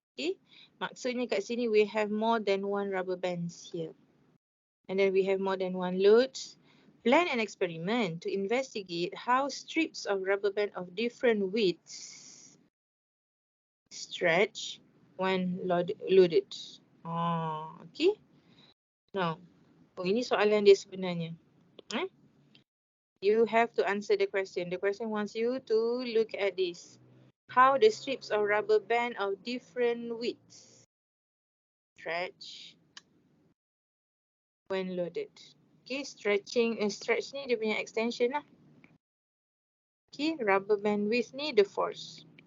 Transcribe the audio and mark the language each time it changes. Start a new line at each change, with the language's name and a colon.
English: Okay,
Malay: maksudnya kat sini
English: we have more than one rubber bands here. And then we have more than one loads. Plan an experiment to investigate how strips of rubber band of different widths stretch when loaded. Okay.
Malay: Now, ini soalan dia sebenarnya.
English: You have to answer the question. The question wants you to look at this. How the strips of rubber band of different widths stretch when loaded.
Malay: Okay, stretch ni dia punya extension lah. Okay, rubber band width ni the force.